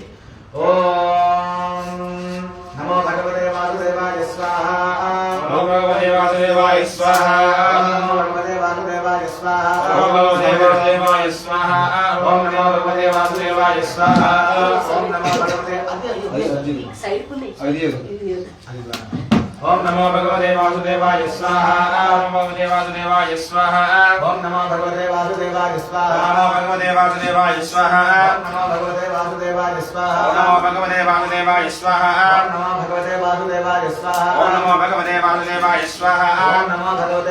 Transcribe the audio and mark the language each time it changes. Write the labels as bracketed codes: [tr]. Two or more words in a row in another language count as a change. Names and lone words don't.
[sa] ఓం నమో భగవతే వాసుదేవాయ స్వాహా నమో భగవతే వాసుదేవాయ స్వాహా నమో భగవతే వాసుదేవాయ స్వాహా నమో భగవతే వాసుదేవాయ స్వాహా ఓం నమో భగవతే వాసుదేవాయ స్వాహా ఓం నమో భగవతే సైడ్ పుని ओम नमो भगवते वासुदेवाय स्वाहा ओम नमो भगवते वासुदेवाय स्वाहा ओम नमो भगवते वासुदेवाय स्वाहा नमो भगवते वासुदेवाय स्वाहा नमो भगवते वासुदेवाय स्वाहा नमो भगवते वासुदेवाय स्वाहा नमो भगवते वासुदेवाय स्वाहा नमो भगवते वासुदेवाय स्वाहा नमो भगवते